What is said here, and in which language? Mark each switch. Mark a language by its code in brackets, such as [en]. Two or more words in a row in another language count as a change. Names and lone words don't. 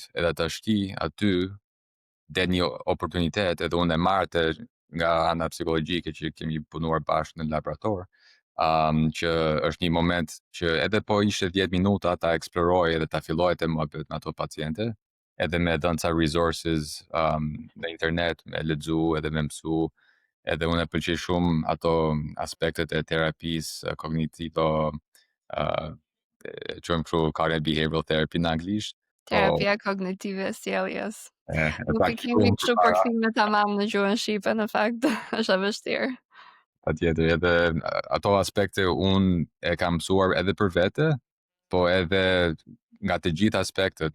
[sq] Edhe tashti aty del një oportunitet, edhe unë e marrë nga ana psikologjike që kemi punuar bashkë në laborator, që është një moment që edhe po ishte 10 minuta ta eksploroj edhe ta filloj të muhabet me ato paciente, edhe me dhënë ca resources në internet, me lexu edhe me mësu, edhe unë e pëlqej shumë ato aspektet e terapisë kognitivo, e quajmë kështu [en] cognitive behavioral therapy [sq] në anglisht, po Terapia kognitive e sjelljes. e Nuk e kemi kështu para, përkthimin tamam në gjuhën shqipe në fakt, është e vështirë. patjetër, edhe ato aspekte unë e kam mësuar edhe për vete, po edhe nga të gjithë aspektet.